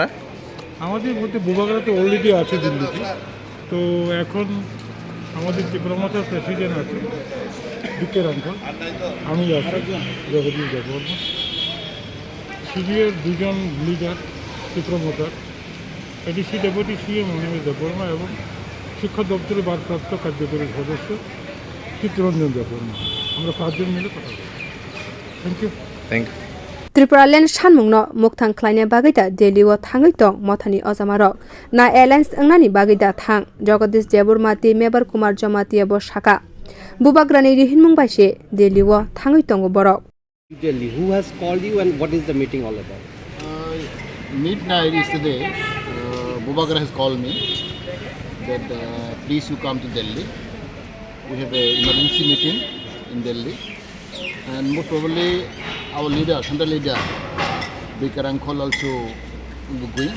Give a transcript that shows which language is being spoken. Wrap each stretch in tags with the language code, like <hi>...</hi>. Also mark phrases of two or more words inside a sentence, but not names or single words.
<bn>আমাদের মধ্যে বুবাগরা তো অলরেডি আছে দিল্লিতে তো এখন আমাদের ত্রিপুরা মথার প্রেসিডেন্ট আছে বিজয় Hrangkhal আমি আছি জগদীশ দেববর্মা সিডিএর দুজন লিডার ত্রিপুরা মথার</bn> <en>ADC deputy CM</en> <bn>Amit Debbarma এবং শিক্ষা দপ্তরের ভারপ্রাপ্ত কার্যকরী সদস্য চিত্তরঞ্জন দেববর্মা আমরা পাঁচজন মিলে কথা বলি</bn> <en>thank you</en> <trp>Tripura Allaince sanmungno muktang khlaina bagida Delhi o thangwi tong Mothani ojamarok na Allaince angnani bagida thang Jagadish Debbarma ti Mevar Kumar Jamatia bo saka bubagrani rihinmung baise Delhi o thangwi tong borok</trp> <en>Delhi who has called you and what is the meeting all about midnight yesterday Bubagra has called me that please you come to Delhi we have an emergency meeting in Delhi and most probably our leader, central leader, Bijoy Hrangkhal also will be going.</en>